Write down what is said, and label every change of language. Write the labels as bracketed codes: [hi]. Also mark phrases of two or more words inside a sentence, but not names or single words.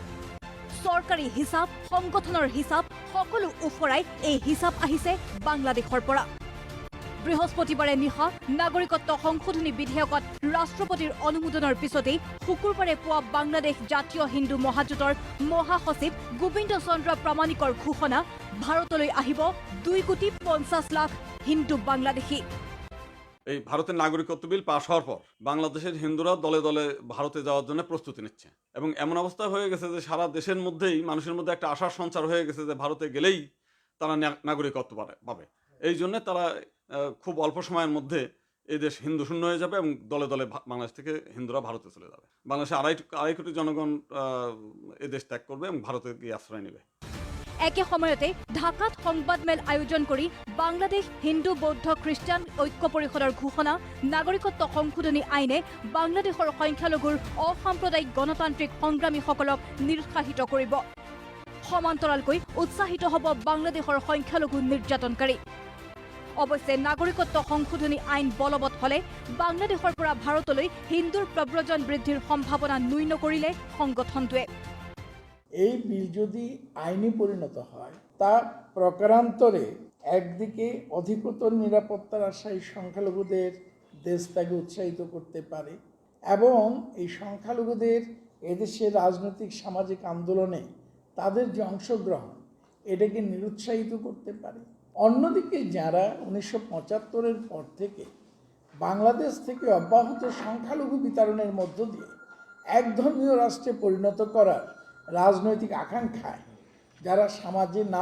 [as] চৰকাৰী হিচাপ সংগঠনৰ হিচাপ সকলো উফৰাই এই হিচাপ আহিছে বাংলাদেশৰ পৰা বৃহস্পতিবাৰে নিশা নাগৰিকত্ব সংশোধনী বিধেয়কত ৰাষ্ট্ৰপতিৰ অনুমোদনৰ পিছতেই শুকুৰবাৰে পুৱা বাংলাদেশ জাতীয় হিন্দু মহাজোঁটৰ মহাসচিব গোবিন্দ চন্দ্ৰ প্ৰামাণিকৰ ঘোষণা ভাৰতলৈ আহিব 2,50 লাখ হিন্দু বাংলাদেশী [bn] এই ভারতের নাগরিকত্ব বিল পাশ হওয়ার পর বাংলাদেশের হিন্দুরা দলে দলে ভারতে যাওয়ার জন্য প্রস্তুতি নিচ্ছে এবং এমন অবস্থা হয়ে গেছে যে সারা দেশের মধ্যেই মানুষের মধ্যে একটা আশার সঞ্চার হয়ে গেছে যে ভারতে গেলেই তারা নাগরিকত্ব পাবে এই জন্য তারা খুব অল্প সময়ের মধ্যে এই দেশ হিন্দু শূন্য হয়ে যাবে এবং দলে দলে বাংলাদেশ থেকে হিন্দুরা ভারতে চলে যাবে বাংলাদেশে আড়াই কোটি জনগণ এই দেশ ত্যাগ করবে এবং ভারতে গিয়ে আশ্রয় নেবে [as] একে সময়তে ঢাকাত সংবাদমেল আয়োজন কৰি বাংলাদেশ হিন্দু বৌদ্ধ খ্ৰীষ্টান ঐক্য পৰিষদৰ ঘোষণা নাগৰিকত্ব সংশোধনী আইনে বাংলাদেশৰ সংখ্যালঘুৰ অসাম্প্ৰদায়িক গণতান্ত্ৰিক সংগ্ৰামীসকলক নিৰুৎসাহিত কৰিব সমান্তৰালকৈ উৎসাহিত হ'ব বাংলাদেশৰ সংখ্যালঘু নিৰ্যাতনকাৰী অৱশ্যে নাগৰিকত্ব সংশোধনী আইন বলবৎ হলে বাংলাদেশৰ পৰা ভাৰতলৈ হিন্দুৰ প্ৰব্ৰজন বৃদ্ধিৰ সম্ভাৱনা নুই নকৰিলে সংগঠনটোৱে [bn] এই বিল যদি আইনি পরিণত হয় তা প্রকারান্তরে একদিকে অধিকতর নিরাপত্তার আশায় সংখ্যালঘুদের দেশ ত্যাগে উৎসাহিত করতে পারে এবং এই সংখ্যালঘুদের এদেশের রাজনৈতিক সামাজিক আন্দোলনে তাদের যে অংশগ্রহণ এটাকে নিরুৎসাহিত করতে পারে অন্যদিকে যারা 1975-এর পর থেকে বাংলাদেশ থেকে অব্যাহত সংখ্যালঘু বিতরণের মধ্য দিয়ে এক ধর্মীয় রাষ্ট্রে পরিণত করার রাজনৈতিক আকাঙ্ক্ষায় যারা সমাজে